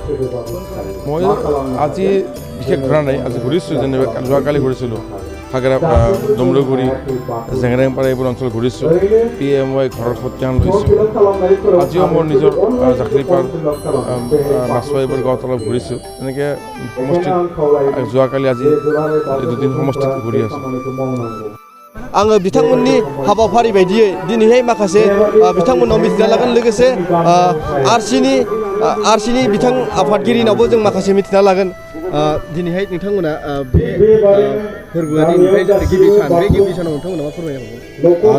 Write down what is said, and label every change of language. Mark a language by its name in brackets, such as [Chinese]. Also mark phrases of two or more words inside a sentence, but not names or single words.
[Assamese] মই আজি বিশেষ ঘূৰা নাই আজি ঘূৰিছোঁ যেনিবা যোৱাকালি ঘূৰিছিলোঁ খাগৰা ডমৰুগুৰি জেংৰাংপাৰা এইবোৰ অঞ্চল ঘূৰিছোঁ PMY ঘৰৰ সত্যান লৈছোঁ আজিও মোৰ নিজৰ জাখলিপাৰ মাছুৱা এইবোৰ গাঁৱত অলপ ঘূৰিছোঁ এনেকৈ সমষ্টিত যোৱাকালি আজি দুদিন সমষ্টিত ঘূৰি আছোঁ [Bodo] आङो बिथांमोननि हाबाफारि बायदियै दिनैहाय माखासे बिथांमोननाव मिथिना लागोन लोगोसे आरसिनि बिथां आफादगिरिनावबो जों माखासे मिथिना लागोन दिनैहाय नोंथांमोना बे फोरबोआ दिनैहाय गिबि सान बे गिबि सानाव नोंथांमोना मा फोरमायनो